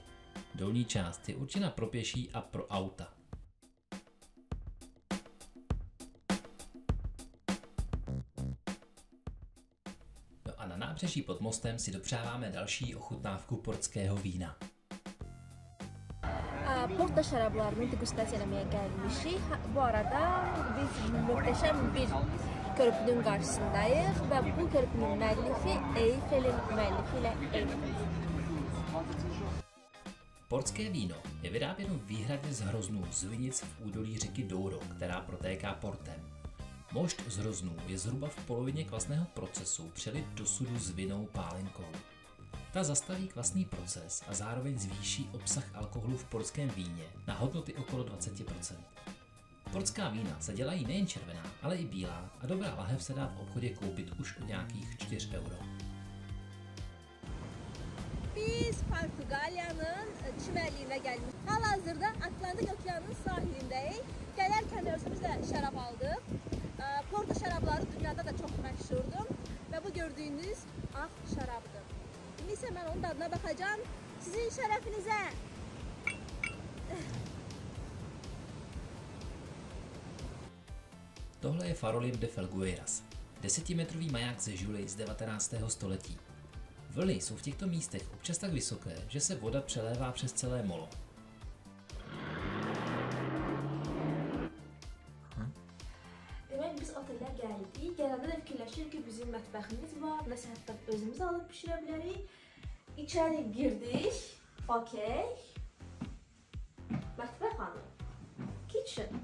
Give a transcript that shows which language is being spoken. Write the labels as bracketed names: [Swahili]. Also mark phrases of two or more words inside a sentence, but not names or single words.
[Czech] Dolní část je určena pro pěší a pro auta. No a na nábřeží pod mostem si dopřáváme další ochutnávku portského vína. [Azerbaijani] Porto şarablarını degustasiya etməyə gəlmişik. Bu arada biz möhtəşəm bir körpünün qarşısındayıq və bu körpünün müəllifi Eiffelin müəllifi ilə eynidir. [Czech] Portské víno je vyráběno výhradně z hroznů z vinic v údolí řeky Douro, která protéká Portem. Mošt z hroznů je zhruba v polovině kvasného procesu přelit do sudu s vinnou pálenkou. Ta zastaví kvasný proces a zároveň zvýší obsah alkoholu v portském víně na hodnoty okolo 20%. Portská vína se dělají nejen červená, ale i bílá a dobrá lahev se dá v obchodě koupit už od nějakých 4 €. [Azerbaijani] Biz Portugalya'nın çimərliyinə gəlmişik. Hal-hazırda Atlantik Okeanının sahilindəyik. Gələrkən özümüz də şərab aldıq. Porto şərabları dünyada da çox məşhurdur və bu gördüyünüz ağ şərabdır. İndi isə mən onun dadına baxacağım. Sizin şərəfinizə. [Czech] Tohle je Farolillo de Felgueiras, 10metrový maják ze žuly z 19. století. Vlny jsou v těchto místech občas tak vysoké, že se voda přelévá přes celé molo. [Azerbaijani] Demək biz otellər gəldik. Gələndə də fikirləşirik ki, bizim mətbəximiz var, nəsə hətta özümüz alıb bişirə bilərik. İçəri girdik. Okey. Mətbəxxana. Kitchen.